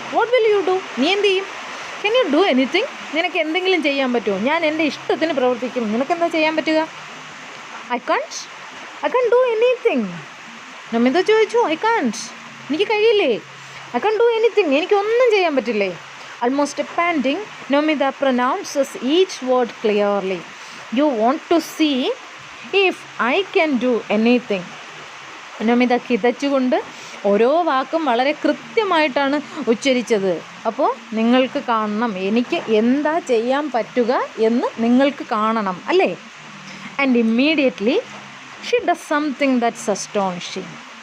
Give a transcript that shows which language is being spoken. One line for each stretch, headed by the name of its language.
English: What will you do?
Malayalam: നീ എന്ത് ചെയ്യും?
English: Can you do anything?
Malayalam: നിനക്ക് എന്തെങ്കിലും ചെയ്യാൻ പറ്റുമോ? ഞാൻ എൻ്റെ ഇഷ്ടത്തിന് പ്രവർത്തിക്കും, നിനക്കെന്താ ചെയ്യാൻ പറ്റുക?
English: I can do anything.
Malayalam: Namitha ചോദിച്ചു,
English: I can't,
Malayalam: എനിക്ക് കഴിയില്ലേ?
English: I can do anything,
Malayalam: എനിക്കൊന്നും ചെയ്യാൻ പറ്റില്ലേ?
English: Almost panting, Nomida pronounces each word clearly. You want to see if I can do anything.
Malayalam: Nomida കിതച്ചുകൊണ്ട് ഓരോ വാക്കും വളരെ കൃത്യമായിട്ടാണ് ഉച്ചരിച്ചത്. അപ്പോൾ നിങ്ങൾക്ക് കാണണം, എനിക്ക് എന്താ ചെയ്യാൻ പറ്റുക എന്ന് നിങ്ങൾക്ക് കാണണം അല്ലേ?
English: And immediately she does something that's astonishing.